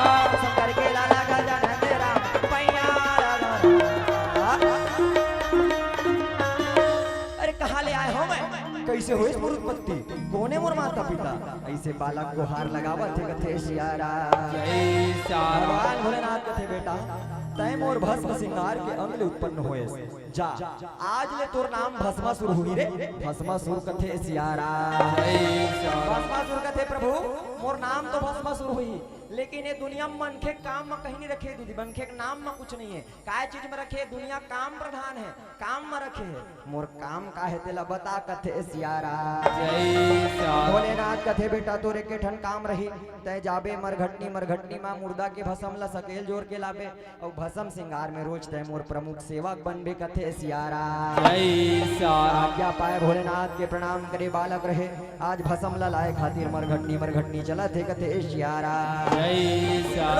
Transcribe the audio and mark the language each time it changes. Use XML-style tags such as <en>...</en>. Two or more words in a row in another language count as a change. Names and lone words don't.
<hne>शंकर के लाला का जाना दे रामा पैया अरे कहाँ ले आए हो मैं कैसे हुई मोर उत्पत्ति कोने मोर माता पिता ऐसे बालक को हार लगावत थे कथे सियारा जय सियारा भगवान भोलेनाथ कथे बेटा तय मोर भस्म श्रृंगार के अंग ले उत्पन्न होए जा आज ले तोर नाम भस्मासुर हुई रे भस्मासुर कथे सियारा जय सियारा भस्मासुर कथे प्रभु मोर नाम तो भस्मासुर हुई लेकिन ये दुनिया में मन के काम में कहीं नहीं रखे दीदी मन के नाम में कुछ नहीं है काय चीज में रखे दुनिया काम प्रधान है काम में रखे है मोर काम का है तेला बता कथे सियारा जय सियारा भोलेनाथ कथे बेटा तोरे के ठन काम रही तय जाबे मरघटनी मां मुर्दा के भस्म ला सकेल जोर के लाबे और भस्म श्रृंगार में रोज तय मोर प्रमुख सेवक बनबे कथे सियारा जय सियारा आज्ञा पाए भोलेनाथ के प्रणाम करे बालक रहे आज भस्म ला लाए खातिर मरघटनी चला थे कथे सियारा जय सियारा</hne>